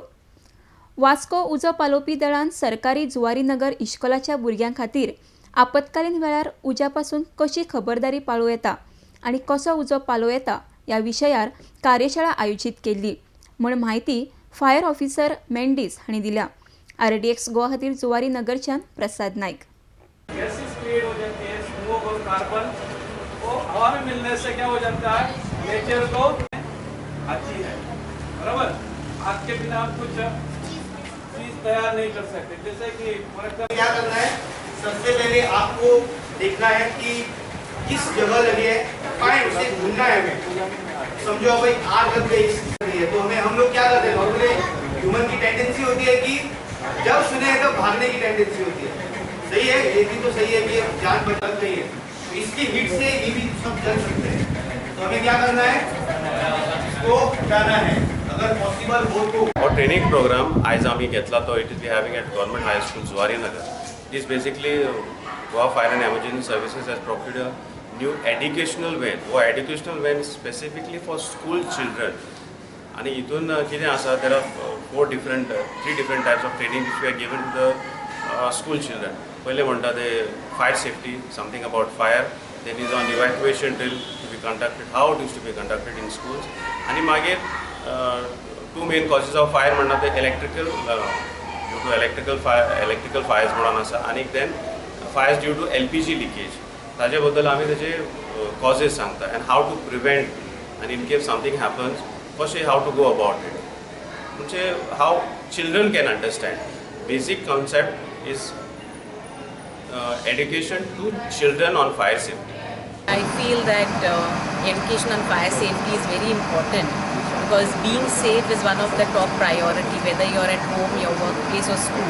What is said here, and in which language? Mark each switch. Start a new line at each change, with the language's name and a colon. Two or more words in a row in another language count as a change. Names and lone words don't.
Konkani: वास्को उजो पालोवपी दळान सरकारी जुवारी नगर इश्कोलाच्या भुरग्यां खातीर आपतकालीन वेळार उज्या पासून कशी खबरदारी पाळूं येता आनी कसो उजो पालोव येता ह्या विशयार कार्यशाळा आयोजीत केल्ली म्हण म्हायती
English: fire officer
Konkani: मेंडीस हांणी दिल्या. RDX गोवा खातीर जुवारी नगरच्यान प्रसाद नायक.
English: gases create
Hindi: हो जाती है, स्मोक और कार्बन वो हवा में मिलने से क्या हो जाता है, नेचर को अच्छी है, बराबर. आग के बिना आप कुछ चीज तैयार नहीं कर सकते. जैसे कि क्या करना है, सबसे पहले आपको देखना है कि किस जगह लगी है, पाए उसे ढूंढना है. हमें समझो भाई आग लग गई है तो हम लोग क्या करते हैं, नॉर्मली ह्यूमन की टेंडेंसी होती है कि जब सुने तो भागने की टेंडेंसी होती है. सही है, ये भी तो सही है कि जान बच गई है, इसकी हिट से ये भी सब जल सकते हैं. तो हमें क्या करना है, इसको जाना है अगर पॉसिबल हो तो.
English: Our training program
Konkani: आज आम्ही घेतला तो
English: it is we having at Government High School Zuari Nagar. It is basically Goa Fire and Emergency Services has procured a new educational van.
Hindi: वो
English: educational van specifically for school children.
Konkani: आणि इथून कितें आसा,
English: there are three different types of training which we are given to the school children.
Konkani: पहिले म्हणटा ते
English: fire safety, something about fire. Then is on evacuation drill to be conducted, how it is to be conducted in schools.
Konkani: आणि मागीर
English: two main causes of fire म्हणटा ते electrical due to electrical fires
Konkani: म्हणून आसा, आणि
English: then fires due to LPG leakage.
Konkani: ताजे बद्दल आमी तेजे causes सांगता
English: and how to prevent, and in case something happens, firstly how to go about it. म्हणजे how children can understand. Basic concept is education to children on fire safety. I feel that education on fire safety is very important because being safe is one of the top priority, whether you're at home, your workplace or school.